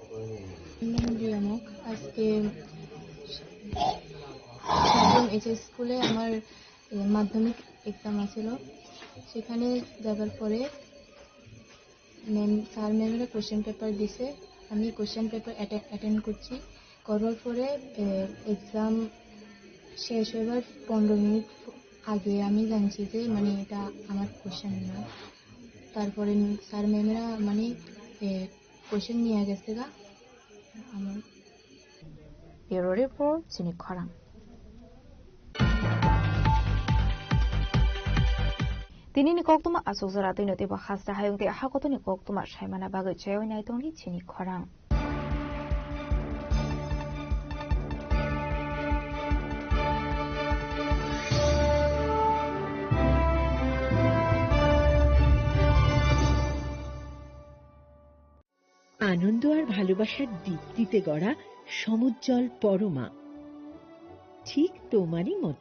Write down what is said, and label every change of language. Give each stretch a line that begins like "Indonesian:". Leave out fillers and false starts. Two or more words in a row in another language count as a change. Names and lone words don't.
Bangla: আজকে স্কুলে আমার মাধ্যমিক এক্সাম আছিল, সেখানে যাবার পরে স্যার ম্যামেরা
English: question paper
Bangla: দিছে, আমি
English: question paper attend
Bangla: করছি, করার পরে এক্সাম শেষ হবার 15 মিনিট আগে আমি জানছি যে মানে এটা আমার কোশ্চেন না। তারপরে স্যার ম্যামেরা
English: mane question
Bangla: নিয়ে গেছে গা আমার।
English: Bureau report চিনি খরাং।
Kok Borok: Tinini koktuma asuzara tino tiba khasta hayung ti hakotoni koktuma shaimana bagai chayoy naitoni chini khorang.
Bangla: আনন্দ আর ভালোবাসার দীপ্তিতে গড়া সমুজ্জ্বল পরমা, ঠিক তোমারই মতো।